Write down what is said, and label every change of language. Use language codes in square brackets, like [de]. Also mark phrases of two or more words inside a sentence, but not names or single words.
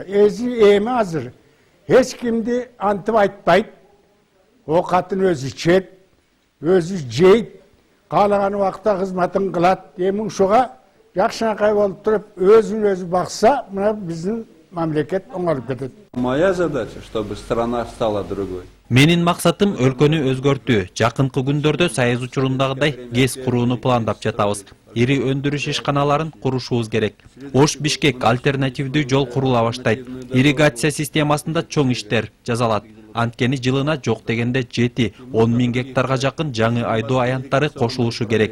[ky] Эми азыр эч кимди антып айтпайт. Окатын өзү ичет, өзү жейт, каалаган убакта кызматын кылат. Эми ушуга жакшынакай болуп туруп өзүн өзү бакса, мына биздин мамлекет оңолуп кетет. [ru] Моя задача, чтобы страна стала другой. [ky] Менин максатым өлкөнү өзгөртүү. Жакынкы күндөрдө Союз учурундагыдай ГЭС курууну пландап жатабыз. Ири өндүрүш ишканаларын курушубуз керек. Ош Бишкек альтернативдүү жол курула баштайт. Ирригация системасында чоң иштер жасалат. Анткени жылына жок дегенде 7-10 миң гектарга жакын жаңы айдоо аянттары кошулушу керек.